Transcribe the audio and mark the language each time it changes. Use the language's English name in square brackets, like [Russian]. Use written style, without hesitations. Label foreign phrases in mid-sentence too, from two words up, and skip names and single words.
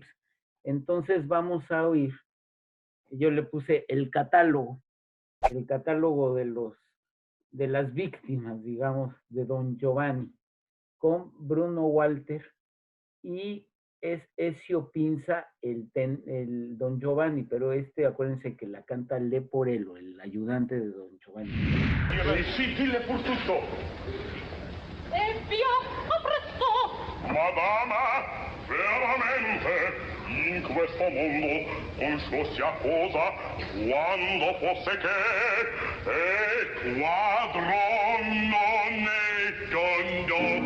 [Spanish] Entonces vamos a oír, yo le puse el catálogo de las víctimas, digamos, de Don Giovanni, con Bruno Walter, y es Ezio Pinza el Don Giovanni, pero acuérdense que la canta Leporello, el ayudante de Don Giovanni. [Italian] Dille pur tutto. E via, appresso! Madama, veramente, in questo mondo qualsiasi cosa, quando fosse che quadro non è tondo.